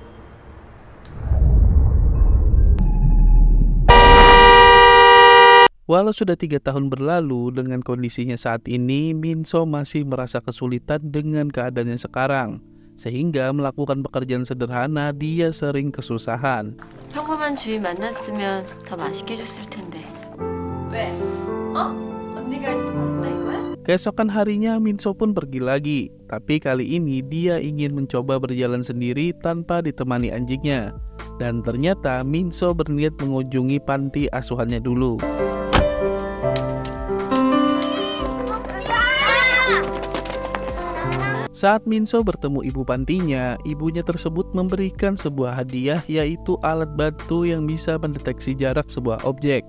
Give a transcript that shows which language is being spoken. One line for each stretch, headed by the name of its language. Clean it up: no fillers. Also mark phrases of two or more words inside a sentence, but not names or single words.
Indonesian: Walau sudah 3 tahun berlalu, dengan kondisinya saat ini, Minso masih merasa kesulitan dengan keadaannya sekarang. Sehingga melakukan pekerjaan sederhana dia sering kesusahan.
Korean: 평범한 주인 만났으면 더 맛있게 해줬을 텐데. 왜? 언니가 해줘서 고맙다 이거야?
Indonesian: Keesokan harinya Minso pun pergi lagi. Tapi kali ini dia ingin mencoba berjalan sendiri tanpa ditemani anjingnya. Dan ternyata Minso berniat mengunjungi panti asuhannya dulu. Saat Minso bertemu ibu pantinya, ibunya tersebut memberikan sebuah hadiah, yaitu alat bantu yang bisa mendeteksi jarak sebuah objek.